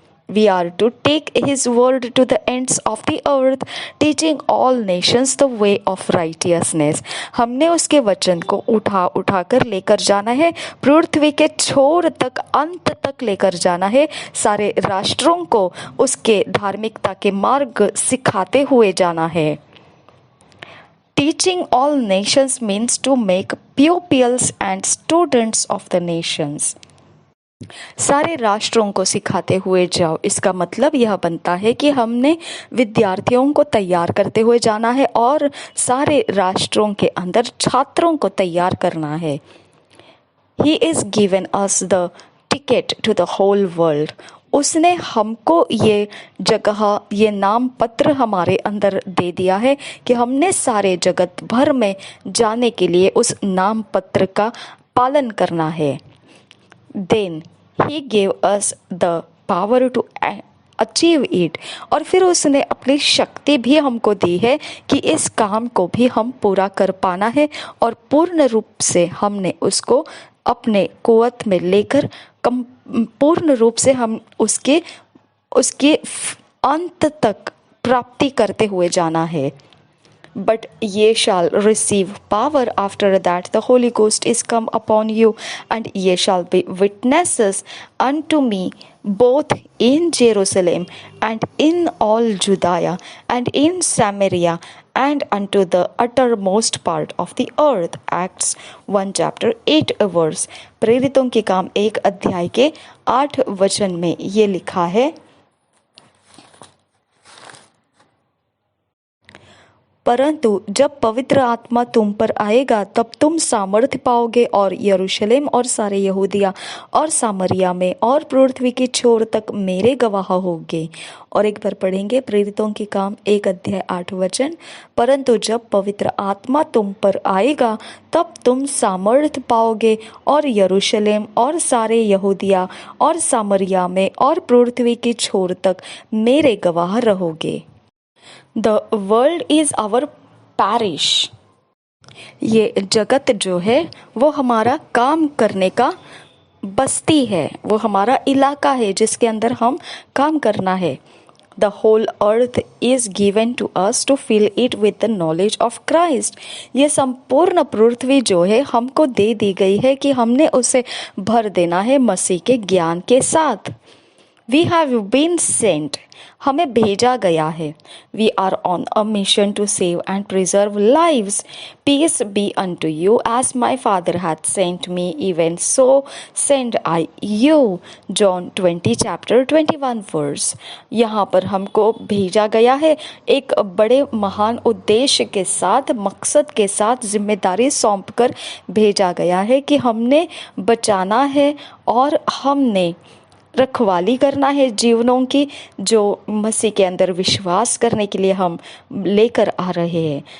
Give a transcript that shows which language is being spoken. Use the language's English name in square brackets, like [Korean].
[English] We are to take his word to the ends of the earth, teaching all nations the way of righteousness. [Hindi] हमने उसके वचन को उठा कर लेकर जाना है, पृथ्वी के छोर तक, अंत तक लेकर जाना है, सारे राष्ट्रों को उसके धार्मिकता के मार्ग सिखाते हुए जाना है। [English] Teaching all nations means to make pupils and students of the nations. [Hindi] सारे राष्ट्रों को सिखाते हुए जाओ, इसका मतलब यह बनता है कि हमने विद्यार्थियों को तैयार करते हुए जाना है और सारे राष्ट्रों के अंदर छात्रों को तैयार करना है। [English] He is given us the ticket to the whole world. [Hindi] उसने हमको ये जगह, ये नाम पत्र हमारे अंदर दे दिया है कि हमने सारे जगत भर में जाने के लिए उस नाम पत्र का पालन करना है। [English] Then he gave us the power to achieve it. [Hindi] और फिर उसने अपनी शक्ति भी हमको दी है कि इस काम को भी हम पूरा कर पाना है और पूर्ण रूप से हमने उसको अपने कुव्वत में लेकर पूर्ण रूप से हम उसके अंत तक प्राप्ति करते हुए जाना है। [English] But ye shall receive power after that the Holy Ghost is come upon you, and ye shall be witnesses unto me both in Jerusalem and in all Judea and in Samaria and unto the uttermost part of the earth. Acts 1 chapter 8 verse. [Hindi] प्रेरितों के काम 1 अध्याय के 8 वचन में ये लिखा है, परंतु जब पवित्र आत्मा तुम पर आएगा तब तुम सामर्थ्य पाओगे और यरूशलेम और सारे यहूदिया और सामरिया में और पृथ्वी की छोर तक मेरे गवाह होगे। और एक बार पढ़ेंगे, प्रेरितों के काम 1 अध्याय 8 वचन। परंतु जब पवित्र आत्मा तुम पर आएगा तब तुम सामर्थ्य पाओगे और यरूशलेम और सारे यहूदिया और सामरिया में और पृथ्वी की छोर तक मेरे गवाह रहोगे। [English] The world is our parish. [Hindi] ये जगत जो है वो हमारा काम करने का बस्ती है, वो हमारा इलाका है जिसके अंदर हम काम करना है। [English] The whole earth is given to us to fill it with the knowledge of Christ. [Hindi] ये संपूर्ण पृथ्वी जो है हमको दे दी गई है कि हमने उसे भर देना है मसीह के ज्ञान के साथ। [English] We have been sent. [Hindi] हमें भेजा गया है। [English] We are on a mission to save and preserve lives. Peace be unto you, as my Father hath sent me, even so send I you. John 20 chapter 21 verse. [Hindi] यहाँ पर हमको भेजा गया है एक बड़े महान उद्देश्य के साथ, मकसद के साथ, जिम्मेदारी सौंप कर भेजा गया है कि हमने बचाना है और हमने रखवाली करना है जीवनों की, जो मसीह के अंदर विश्वास करने के लिए हम लेकर आ रहे हैं।